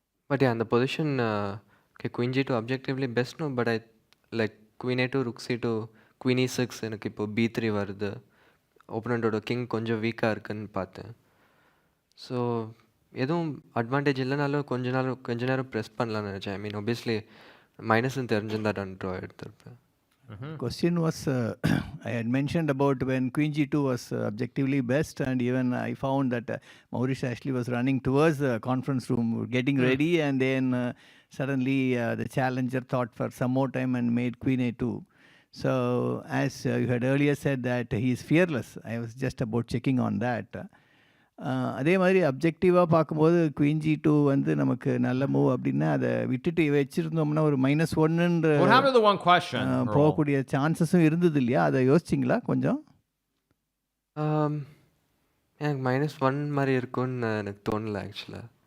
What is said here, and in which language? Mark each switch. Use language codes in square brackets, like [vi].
[ta] But அந்த position [en] queen G2 objectively best no, but I like queen A2 rook C2 queen E6 [ta] எனக்கு இப்போ B3 வருது. ஓப்பனண்டோட king கொஞ்சம் வீக்காக இருக்குன்னு பார்த்தேன். ஸோ எதுவும் அட்வான்டேஜ் இல்லைனாலும் கொஞ்ச நேரம் ப்ரெஸ் பண்ணலான்னு நினச்சேன். [en] I mean obviously [ta] மைனஸ்ன்னு தெரிஞ்சிருந்தா நான் draw எடுத்திருப்பேன். [en] Question was I had mentioned about when queen G2 was objectively best, and even I found that Maurice Ashley was running towards the conference room getting ready, and then suddenly the challenger thought for some more time and made queen A2. So as you had earlier said that he is fearless, I was just about checking on that. [ta] அதே மாதிரி அப்ஜெக்டிவாக பார்க்கும்போது queen G2 வந்து நமக்கு நல்ல move அப்படின்னா அதை விட்டுட்டு வச்சுருந்தோம்னா ஒரு -1ன்ற போகக்கூடிய சான்சஸும் இருந்தது இல்லையா? அதை யோசிச்சிங்களா கொஞ்சம்? எனக்கு -1 மாதிரி இருக்கும்னு எனக்கு தோணலை ஆக்சுவலாக.